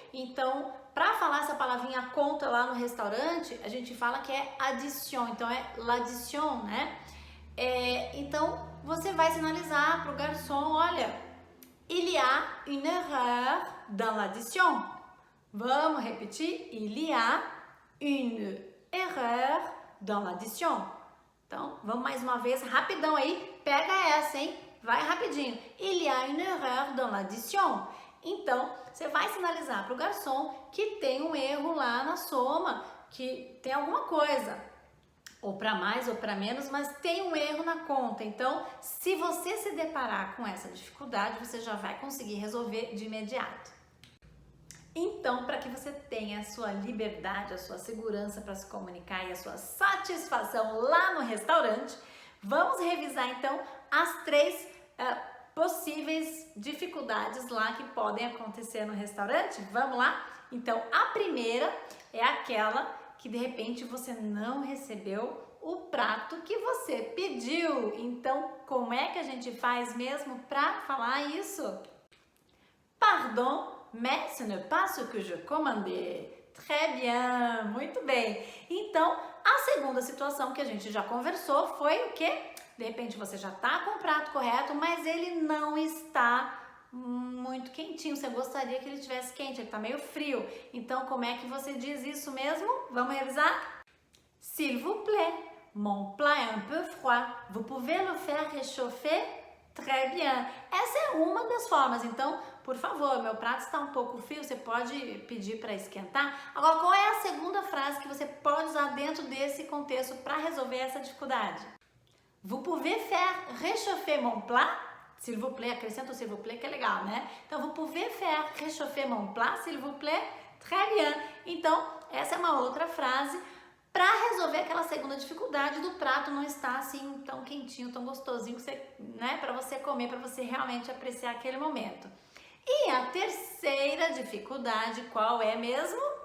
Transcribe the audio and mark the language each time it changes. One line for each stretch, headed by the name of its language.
Portuguese: Então, para falar essa palavrinha conta lá no restaurante, a gente fala que é addition. Então, é l'addition, né? Então, você vai sinalizar para o garçom, olha,
French: il y a une erreur dans l'addition.
Portuguese: Vamos repetir?
French: Il y a une erreur dans l'addition.
Portuguese: Então, vamos mais uma vez, rapidão aí, pega essa, hein? Vai rapidinho.
French: Il y a une erreur dans l'addition.
Portuguese: Então, você vai sinalizar para o garçom que tem um erro lá na soma, que tem alguma coisa, ou para mais ou para menos, mas tem um erro na conta. Então, se você se deparar com essa dificuldade, você já vai conseguir resolver de imediato. Então, para que você tenha a sua liberdade, a sua segurança para se comunicar e a sua satisfação lá no restaurante, vamos revisar então as 3 possíveis dificuldades lá que podem acontecer no restaurante. Vamos lá? Então, a primeira é aquela que de repente você não recebeu o prato que você pediu. Então, como é que a gente faz mesmo para falar isso?
French: Pardon, mais ce n'est pas ce que je commandais. Très bien,
Portuguese: muito bem. Então, a segunda situação que a gente já conversou foi o quê? De repente você já está com o prato correto, mas ele não está muito quentinho. Você gostaria que ele estivesse quente, ele está meio frio. Então, como é que você diz isso mesmo? Vamos revisar?
French: S'il vous plaît, mon plat est un peu froid. Vous pouvez le faire réchauffer? Très bien.
Portuguese: Essa é uma das formas. Então, por favor, meu prato está um pouco frio, você pode pedir para esquentar. Agora, qual é a segunda frase que você pode usar dentro desse contexto para resolver essa dificuldade?
French: Vous pouvez faire réchauffer mon plat? S'il vous plaît,
Portuguese: acrescenta o
French: s'il vous plaît,
Portuguese: que é legal, né?
French: Então, vous pouvez faire réchauffer mon plat, s'il vous plaît? Très bien.
Portuguese: Então, essa é uma outra frase para resolver aquela segunda dificuldade do prato não estar assim tão quentinho, tão gostosinho, que você, né, para você comer, para você realmente apreciar aquele momento. E a terceira dificuldade, qual é mesmo?